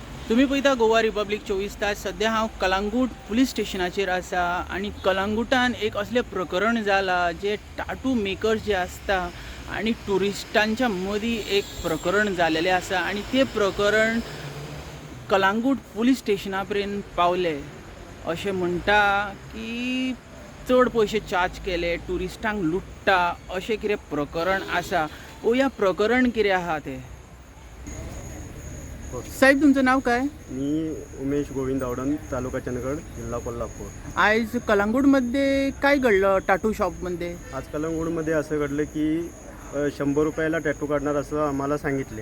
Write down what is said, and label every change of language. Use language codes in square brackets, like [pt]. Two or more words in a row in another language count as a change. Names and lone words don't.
[kok] तुम्ही पळयता गोवा रिपब्लीक 24 तास. सध्या हांव कलांगूट पुलीस स्टेशनाचेर आसा आनी कलांगूटान एक असलें प्रकरण जालां जे [en] tattoo makers [kok] जे आसता आनी ट्युरिस्टांच्या मदीं एक प्रकरण जालेलें आसा आनी तें प्रकरण कलांगूट पुलीस स्टेशना पर्यंत पावलें. अशें म्हणटा की चड पयशे चार्ज केले, ट्युरिस्टांक लुट्टा अशें कितें प्रकरण आसा. पळोवया प्रकरण कितें आहा तें. [mr] साहेब तुमचं नाव काय? मी उमेश गोविंद आवडन, तालुका चंदगड, जिल्हा कोल्हापूर. आज कलांगूटमध्ये काय घडलं टाटू शॉपमध्ये? आज कलंगूटमध्ये असं घडलं की 100 रुपयाला टॅटू काढणार असं आम्हाला सांगितले.